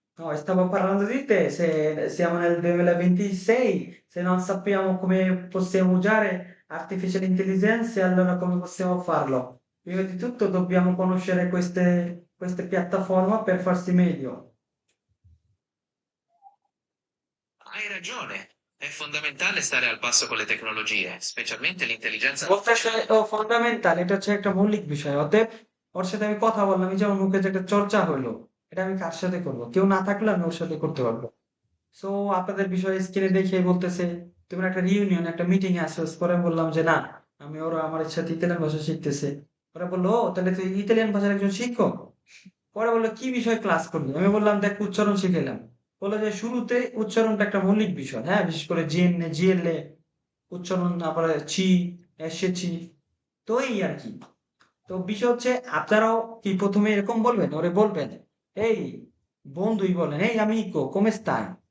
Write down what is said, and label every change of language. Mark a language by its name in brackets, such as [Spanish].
[Italian] No, stavo parlando di te, se siamo nel 2026, se non sappiamo come possiamo usare artificial intelligence, allora come possiamo farlo? Prima di tutto dobbiamo conoscere queste piattaforme per farsi meglio. Hai ragione. È fondamentale stare al passo con le tecnologie, specialmente l'intelligenza [Bangla] fundamental, এটা হচ্ছে একটা মৌলিক বিষয়। অতএব ওর সাথে আমি কথা বললাম, এই যেমন মুখে যে একটা চর্চা হইলো, এটা আমি কার সাথে করবো? কেউ না থাকলে আমি ওর সাথে করতে পারবো। সো আপনাদের বিষয়ে স্ক্রিনে দেখে বলতেছে তুমি একটা রিউনিয়ন, একটা মিটিং এ আসছো। পরে আমি বললাম যে না, আমি ওরা আমার সাথে ইতালিয়ান ভাষা শিখতেছে। ওরা বললো, ও তাহলে তুই ইতালিয়ান ভাষার একজন শিক্ষক? পরে বললো কি বিষয় ক্লাস করলি? আমি বললাম দেখ, উচ্চারণ শিখাইলাম। বললো যে শুরুতে উচ্চারণটা একটা মৌলিক বিষয়, হ্যাঁ, বিশেষ করে জিএনএ জিএলএ উচ্চারণ, আবার চি এসেছি, তো এই আর কি। তো বিষয় হচ্ছে আপনারাও কি প্রথমে এরকম বলবেন, ওরে বলবেন [Italian] Ehi, [Bangla] বন্ধুই বলেন, এই [Italian] amico, come stai?